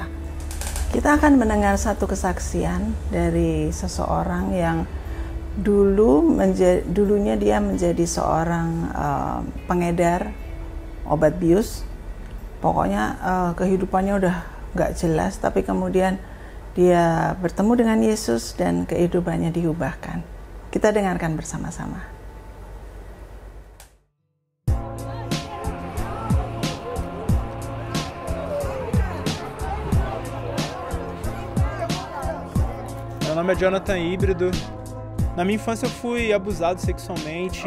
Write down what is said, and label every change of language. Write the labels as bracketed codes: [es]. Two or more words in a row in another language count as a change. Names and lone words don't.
[id] Kita akan mendengar satu kesaksian dari seseorang yang dulunya dia menjadi seorang pengedar obat bius. Pokoknya kehidupannya udah nggak jelas, tapi kemudian dia bertemu dengan Yesus dan kehidupannya diubahkan. Kita dengarkan bersama-sama. [pt] Meu nome é Jonathan Híbrido. Na minha infância eu fui abusado sexualmente.